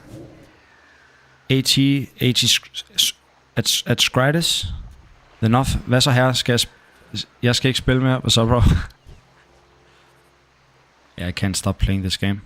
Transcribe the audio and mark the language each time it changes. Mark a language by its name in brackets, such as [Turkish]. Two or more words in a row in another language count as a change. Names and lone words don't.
[Danish] at Scritus. Enough. Hvad så her? Jeg skal ikke spille mere. Hvad så, bro? [English] Yeah, I can't stop playing this game.